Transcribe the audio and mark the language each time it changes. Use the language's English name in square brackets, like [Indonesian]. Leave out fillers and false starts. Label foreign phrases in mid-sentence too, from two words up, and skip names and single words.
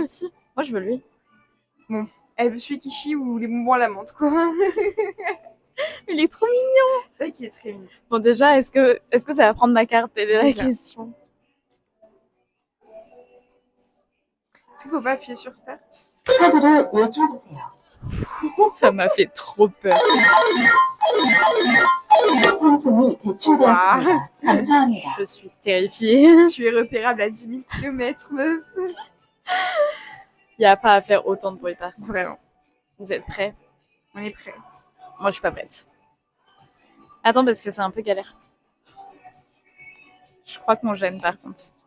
[French] aussi? Moi, je veux lui. Elle veut celui qui chie ou les bonbons à la menthe, quoi. Il est trop mignon. C'est vrai qu'il est très mignon. Bon, déjà, est-ce que ça va prendre ma carte? Telle est la Déjà. question. Est-ce qu'il faut pas appuyer sur Start? [Korean] 카드를 열어주세요. [French] Ça m'a fait trop peur. [Korean] 상품이 대출되었습니다. 감사합니다. [French] Je suis terrifiée. Tu es repérable à 10 000 km, meuf. Il n'y a pas à faire autant de bruit, par contre. Vraiment. Vous êtes prêts? On est prêts. Moi, je suis pas prête. Attends, parce que c'est un peu galère. Je crois qu'on gêne, par contre.